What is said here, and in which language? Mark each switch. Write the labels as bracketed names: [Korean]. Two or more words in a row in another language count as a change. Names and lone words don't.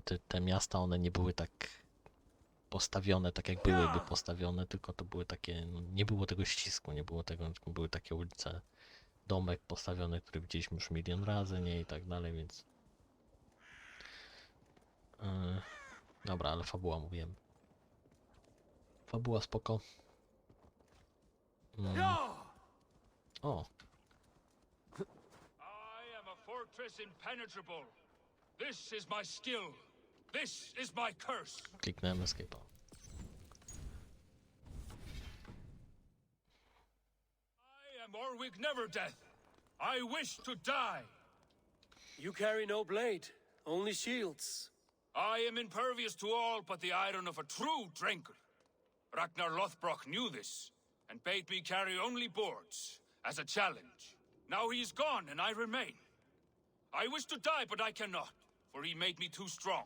[Polish] Te miasta, one nie były tak postawione, tak jak byłyby postawione, tylko to były takie, no, nie było tego ścisku, nie było tego, tylko były takie ulice, domek postawiony, który widzieliśmy już milion razy, nie, i tak dalej, więc... Dobra, ale fabuła mówiłem. Fabuła spoko. O! [English] I am a fortress impenetrable. This is my skill. This is my curse. [Polish] Kliknąłem escape'a. [English] I am Orwig Neverdeath. I wish to die. You carry no blade, only shields. I am impervious to all but the iron of a true drinker. Ragnar Lothbrok knew this, and bade me carry only boards, as a challenge. Now he is gone, and I remain. I wish to die, but I cannot, for he made me too strong.